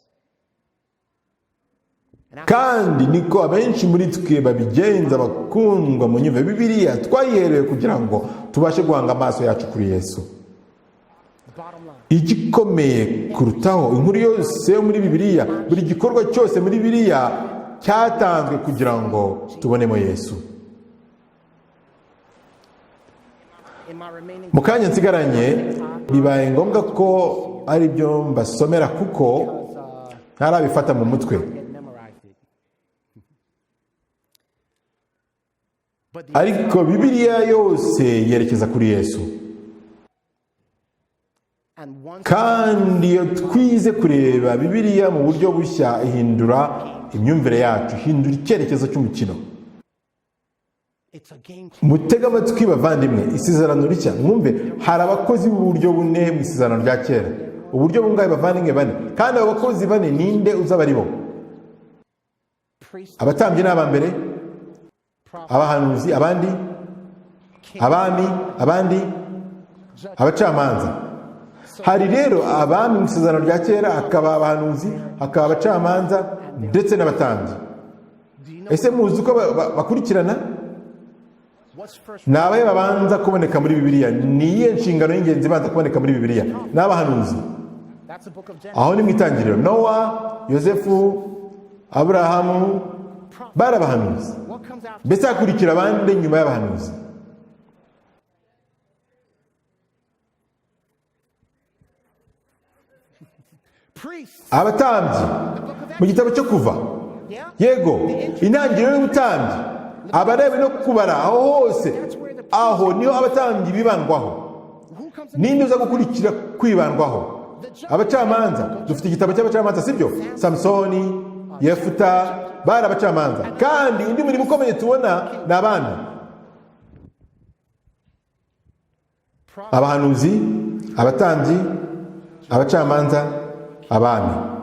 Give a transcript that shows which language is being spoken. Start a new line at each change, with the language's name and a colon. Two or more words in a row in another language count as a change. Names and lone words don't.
Kinyarwanda: Kandi niko abenshi muri twe babigenza, bakundwa mu nyumva Bibiliya twayiherewe kugira ngo tubashe guhanga amaso yacu kuri Yesu.
English: Bottom line,
Kinyarwanda: Igikomeye kurutaho, inkuru yose yo muri Bibiliya, buri gikorwa cyose muri Bibiliya cyatanzwe kugira ngo tubonemo Yesu.
English: in my remaining
Kinyarwanda: Mu kanya nsigaranye bibaye ngombwa ko ari byo mbasomera kuko ntarabifata mu mutwe,
English: get memorized it. But the
Kinyarwanda: ariko Bibiliya yose yerekeza kuri Yesu.
English: and once
Kinyarwanda: Kandi iyo twize kureba Bibiliya mu buryo bushya, ihindura imyumvire yacu, ihindura icyerekezo cy'umukino.
English: it's a game changer.
Kinyarwanda: Mutega amatwi bavandimwe, isezerano rishya mwumve, hari abakozi b'uburyo bune mu isezerano rya kera. Uburyo bungahe bavandimwe? Bane. Kandi abo bakozi bane ninde uzaba ari bo?
English: Priest,
Kinyarwanda: Abatambyi n'aba mbere, abahanuzi, abandi, abami, abandi, abacamanza. Hari rero abami mu isezerano rya kera, hakaba abahanuzi, hakaba abacamanza ndetse n'abatambyi.
English: do you know
Kinyarwanda: Ese muzi uko bakurikirana?
English: what's first?
Kinyarwanda: Ni abahe babanza kuboneka muri Bibiliya? Ni iyihe nshingano y'ingenzi ibanza kuboneka muri Bibiliya? Ni abahanuzi.
English: That's the book of Genesis.
Kinyarwanda: Aho ni mu itangiriro. Nowa, Yosefu, Aburahamu bari abahanuzi.
English: What comes after?
Kinyarwanda: Mbese hakurikira abandi nyuma y'abahanuzi?
English: Priests.
Kinyarwanda: Abatambyi. Mu gitabo cyo Kuva,
English: Yeah.
Kinyarwanda: yego, intangiriro y'ubutambyi, abarebi no kubara, aho hose, aho niho abatambyi bibandwaho.
English: Who comes
Kinyarwanda: Ninde uza gukurikira kwibandwaho? Abacamanza. Dufite igitabo cy'abacamanza, sibyo? Samsoni, Yefuta, bari abacamanza. Kandi indi mirimo ukomeye tubona ni abami, abahanuzi, abatambyi, abacamanza, abami.